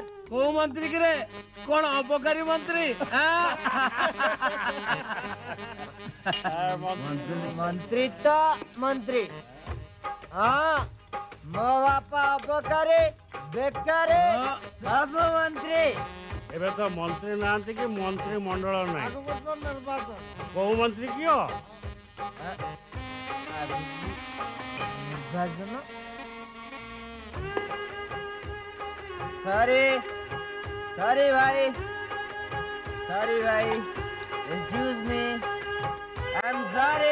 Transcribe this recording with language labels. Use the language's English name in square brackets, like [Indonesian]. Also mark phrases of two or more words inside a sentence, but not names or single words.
[Odia] କୋ ମନ୍ତ୍ରୀ କରେ କଉନ ଅପକାରୀ ମନ୍ତ୍ରୀ ମନ୍ତ୍ରୀ ତ ମନ୍ତ୍ରୀ ହଁ ମୋ ବାପା ଅପକାରୀ ବେକାରୀ ସବ ମନ୍ତ୍ରୀ ଏବେ ତ ମନ୍ତ୍ରୀ ନାହାନ୍ତି କି ମନ୍ତ୍ରୀ ମଣ୍ଡଳ ନାହିଁ। ଆଗକୁ ତ ନିର୍ବାଚନ। କୋଉ ମନ୍ତ୍ରୀ କିଅ? ନିର୍ବାଚନ? [English] sorry ଭାଇ, excuse me, I am sorry।